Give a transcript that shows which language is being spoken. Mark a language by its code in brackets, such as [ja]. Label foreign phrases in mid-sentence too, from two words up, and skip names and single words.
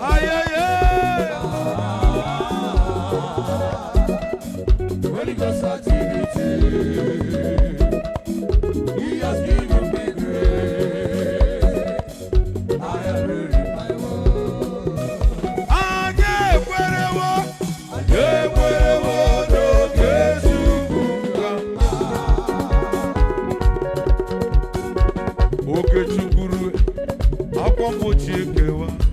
[en] Aye, aye, aye. Holy Ghost activity. He has given me grace. I am ruling my world. [ig] Anyị ekwerewo, anyị ekwerewo n'oge Chukwu ka mma. Oge Chukwu rue, akwa mgbochi ekewa.